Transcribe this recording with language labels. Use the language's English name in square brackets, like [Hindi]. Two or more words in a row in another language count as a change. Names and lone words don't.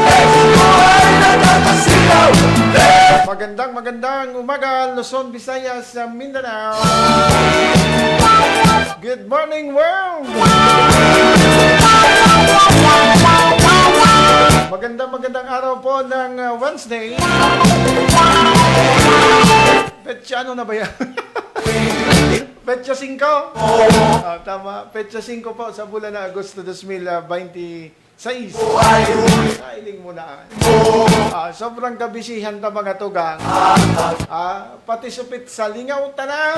[Filipino] Magandang umaga, Luzon, Visayas, Mindanao. [English] Good morning, world. [Filipino] Magandang araw po ng Wednesday. Petsa ano na ba yan? [Bikol] Petsa 5. Tama, Petsa 5 po sa bulan na Agosto 2025. 6. Kailing mo na. Sobrang kabisihan ta mga tugang. Pati supit sa lingaw tanan.